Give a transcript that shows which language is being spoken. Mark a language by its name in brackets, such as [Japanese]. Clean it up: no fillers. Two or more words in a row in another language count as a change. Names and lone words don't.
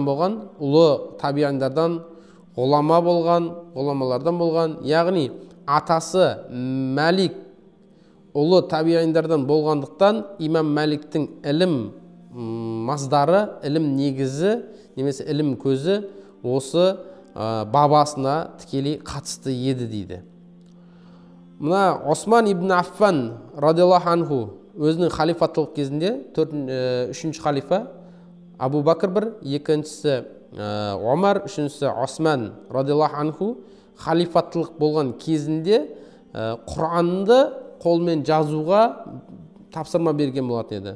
[Kazakh] болған, ұлы табииндардан, ғұламалардан болған, яғни атасы Малик ұлы табииндардан болғандықтан Имам Маликтің ілім маздары, ілім негізі, немесе ілім көзі осы бабасына тікелей қатысты еді дейді. Мына Осман ибн Аффан [Arabic] رضي الله عنه [Kazakh] өзінің халифаттылық кезінде, 3-ші халифа Абу Бакр бір, екіншісі Омар, үшіншісі Осман [Arabic] رضي الله عنه [Kazakh] халифаттылық болған кезінде Құранды қолмен жазуға тапсырма берген болатын еді.